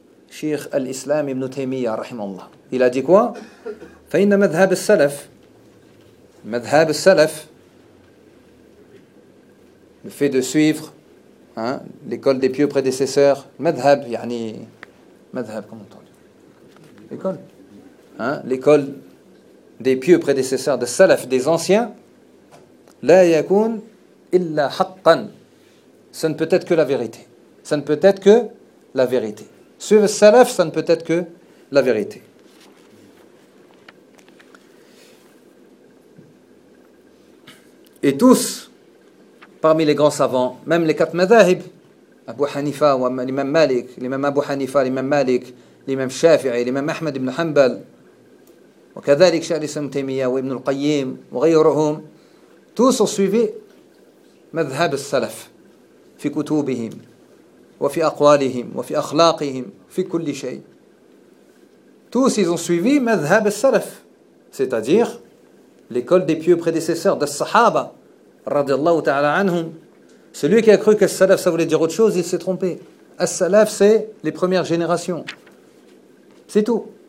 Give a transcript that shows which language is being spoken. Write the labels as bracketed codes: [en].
[ar] شيخ الإسلام ابن تيمية رحمه الله. إلى ديكوا فإن مذهب السلف مذهب السلف [fr] le fait de suivre hein, l'école des pieux prédécesseurs [ar] مذهب يعني مذهب [fr] comment on dit l'école hein, l'école des pieux prédécesseurs des salaf des anciens [ar] لا يكون إلا حقا [fr] ça ne peut être que la vérité ça ne peut être que la vérité. Suivre le salaf, ça ne peut être que la vérité. Et tous, parmi les grands savants, même les quatre madhahib, Abu Hanifa, l'imam Malik, l'imam Abu Hanifa, l'imam Malik, l'imam Shafi'i, l'imam Ahmed ibn Hanbal, [ar] وكذلك شيخ الإسلام تيمية وابن القيم وغيرهم [fr] tous ont suivi [ar] مذهب السلف في كتبهم وفي أقوالهم وفي أخلاقهم في كل شيء. [fr] Tous ils ont suivi مذهب السلف, c'est-à-dire l'école des pieux prédécesseurs des Sahaba [ar] رضي الله تعالى عنهم. [fr] Celui qui a cru que السلف ça voulait dire autre chose, il s'est trompé. السلف c'est les premières générations, c'est tout.